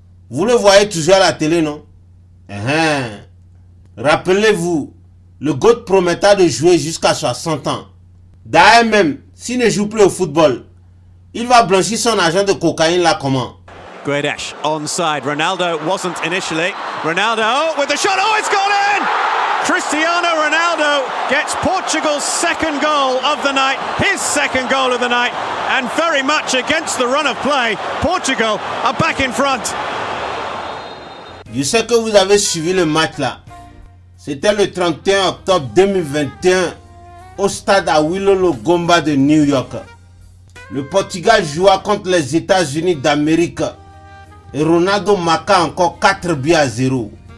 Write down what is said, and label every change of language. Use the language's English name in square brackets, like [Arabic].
[French] Vous le voyez toujours à la télé, non? Rappelez-vous, le GOAT promettait de jouer jusqu'à 60 ans. D'ailleurs même, s'il ne joue plus au football, il va blanchir son argent de cocaïne là comment? [English] Guedes onside. Ronaldo wasn't initially. Ronaldo with the shot. Oh, it's gone in! Cristiano Ronaldo gets Portugal's second goal of the night, his second goal of the night, and very much against the run of play, Portugal are back in front. [French] Je sais que vous avez suivi le match là. C'était le 31 octobre 2021 au stade à Wilolo Gomba de New York. Le Portugal joua contre les États-Unis d'Amérique et Ronaldo marqua encore 4 buts à 0.